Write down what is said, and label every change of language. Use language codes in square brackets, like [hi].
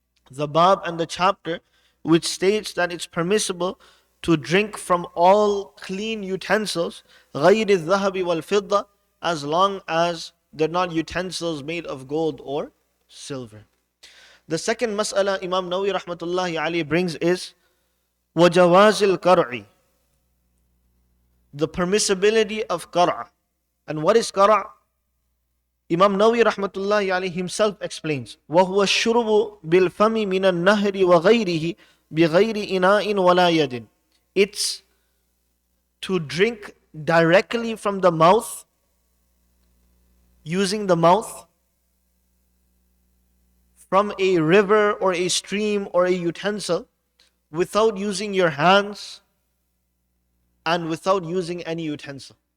[en] The bab and the chapter which states that it's permissible to drink from all clean utensils, [ar] غَيْرِ الذَّهَبِ وَالْفِضَّةِ, [en] as long as they're not utensils made of gold or silver. The second mas'ala Imam Nawawi rahmatullahi alayhi brings is [ar] وَجَوَازِ الْقَرْعِ, [en] the permissibility of qara'. And what is qara'? Imam Nawawi rahmatullahi alayhi himself explains, [ar] وَهُوَ الشُّرُبُ بِالْفَمِ مِنَ النَّهْرِ وَغَيْرِهِ بِغَيْرِ إِنَاءٍ وَلَا يَدٍ. [en] It's to drink directly from the mouth, using the mouth, from a river or a stream or a utensil, without using your hands and without using any utensil.